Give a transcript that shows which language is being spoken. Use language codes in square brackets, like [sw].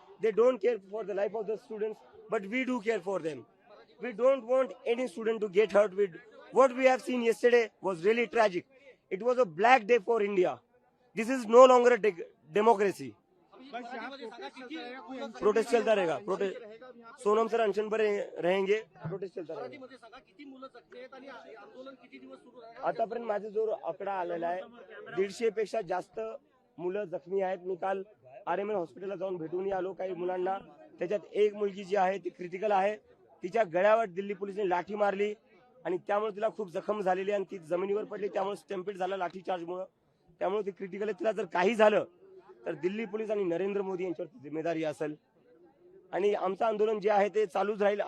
[en] They don't care for the life of the students, but we do care for them. We don't want any student to get hurt. What we have seen yesterday was really tragic. It was a black day for India. This is no longer a democracy. [hi] बस यहाँ protest चलता रहेगा। Sonam sir अनशन पर रहेंगे, protest चलता रहेगा। [mr] मध्ये सांगा किती मुलं जखमी आहेत आणि आंदोलन किती दिवस सुरू राहणार? आतापर्यंत माझा जो आकडा आलेला आहे 150 पेक्षा जास्त मुलं जखमी आहेत। मी काल आरएमएल हॉस्पिटलला जाऊन भेटून आलो काही मुलांना, त्याच्यात एक मुलगी जी आहे ती क्रिटिकल आहे। तिच्या गळ्यावर दिल्ली पोलिसांनी लाठी मारली आणि त्यामुळे तिला खूप जखम झालेली आणि ती जमिनीवर पडली, त्यामुळे स्टॅम्पेड झाला लाठी चार्जमुळे, त्यामुळे ती क्रिटिकल आहे। तिला जर काही झालं तर दिल्ली पोलीस आणि नरेंद्र मोदी यांच्यावर जिम्मेदारी असेल आणि आमचं आंदोलन जे आहे ते चालूच राहील।